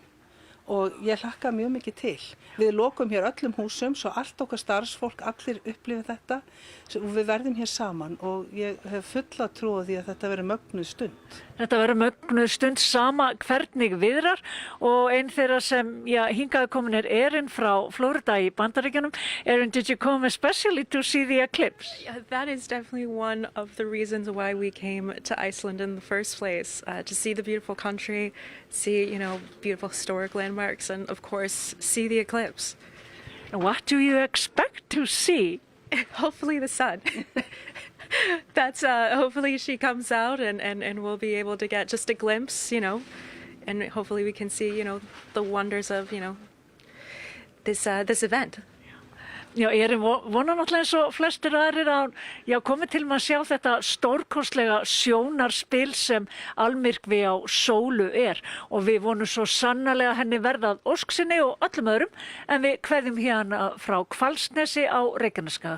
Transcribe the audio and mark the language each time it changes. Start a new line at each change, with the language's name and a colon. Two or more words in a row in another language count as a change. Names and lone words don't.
Icelandic: Og ég hlakka mjög mikið til. Við lokum hér öllum húsum svo allt okkar starfsfólk, allir upplifið þetta og við verðum hér saman og ég hef fulla trú á því að þetta verður mögnuð stund. Þetta verður mögnuð stund sama hvernig viðrar og einn þeirra sem hingaði komin Erin frá Florida í Bandaríkjunum.
English: Erin, did you come especially to see the eclipse? Yeah, that is definitely one of the reasons why we came to Iceland in the first place, to see the beautiful country, see, beautiful historic landmarks, and of course, see the eclipse. And what do you expect to see? Hopefully the sun. That's hopefully she comes out and we'll be able to get just a glimpse, and hopefully we can see, the wonders of, this event.
Icelandic: Já, ég vona náttúrulega eins og flestir aðrir að komið til að sjá þetta stórkostlega sjónarspil sem almyrkvi á sólu og við vonum svo sannarlega henni verðað ósksinni og öllum öðrum en við kveðjum hérna frá Hvalsnesi á Reykjanesskaga.